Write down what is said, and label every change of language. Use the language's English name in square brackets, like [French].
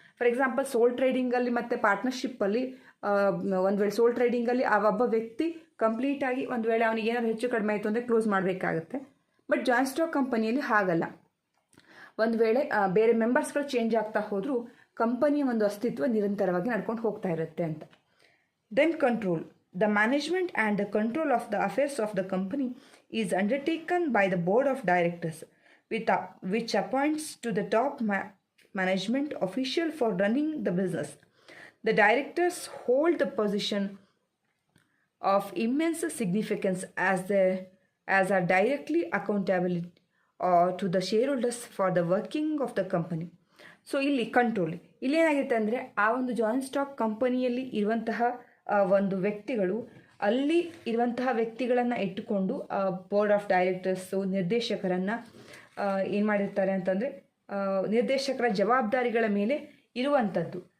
[Kannada] For example ಸೋಲ್ ಟ್ರೇಡಿಂಗಲ್ಲಿ ಮತ್ತು ಪಾರ್ಟ್ನರ್ಶಿಪ್ಪಲ್ಲಿ ಒಂದು ವೇಳೆ ಸೋಲ್ ಟ್ರೇಡಿಂಗಲ್ಲಿ ಆ ಒಬ್ಬ ವ್ಯಕ್ತಿ ಕಂಪ್ಲೀಟಾಗಿ ಒಂದು ವೇಳೆ ಅವನಿಗೆ ಏನಾದರೂ ಹೆಚ್ಚು ಕಡಿಮೆ ಆಯಿತು ಅಂದರೆ ಕ್ಲೋಸ್ ಮಾಡಬೇಕಾಗುತ್ತೆ. ಬಟ್ ಜಾಯಿಂಟ್ ಸ್ಟಾಕ್ ಕಂಪನಿಯಲ್ಲಿ ಹಾಗಲ್ಲ. ಒಂದು ವೇಳೆ ಬೇರೆ ಮೆಂಬರ್ಸ್ಗಳು ಚೇಂಜ್ ಆಗ್ತಾ ಹೋದರೂ ಕಂಪನಿಯ ಒಂದು ಅಸ್ತಿತ್ವ ನಿರಂತರವಾಗಿ ನಡ್ಕೊಂಡು ಹೋಗ್ತಾ ಇರುತ್ತೆ ಅಂತ. [English] Then control. The management and the control of the affairs of the company is undertaken by the board of directors, which appoints to the top management official for running the business. The directors hold the position of immense significance as are directly accountable to the shareholders for the working of the company. [Kannada] So ಇಲ್ಲಿ control, ಇಲ್ಲೇನಾಗಿರುತ್ತೆ ಅಂದರೆ ಆ ಒಂದು joint stock ಕಂಪನಿಯಲ್ಲಿ ಇರುವಂತಹ ಒಂದು ವ್ಯಕ್ತಿಗಳು, ಅಲ್ಲಿ ಇರುವಂತಹ ವ್ಯಕ್ತಿಗಳನ್ನು ಇಟ್ಟುಕೊಂಡು ಬೋರ್ಡ್ ಆಫ್ ಡೈರೆಕ್ಟರ್ಸು ನಿರ್ದೇಶಕರನ್ನು ಏನು ಮಾಡಿರ್ತಾರೆ ಅಂತಂದರೆ ನಿರ್ದೇಶಕರ ಜವಾಬ್ದಾರಿಗಳ ಮೇಲೆ ಇರುವಂಥದ್ದು.